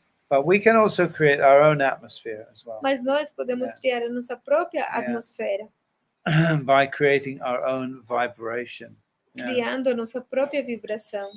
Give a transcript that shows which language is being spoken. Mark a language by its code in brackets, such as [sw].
[en] But we can also create our own atmosphere as well. [pt] Mas nós podemos criar a nossa própria atmosfera. [en] By creating our own vibration. [pt] Criando a nossa própria vibração.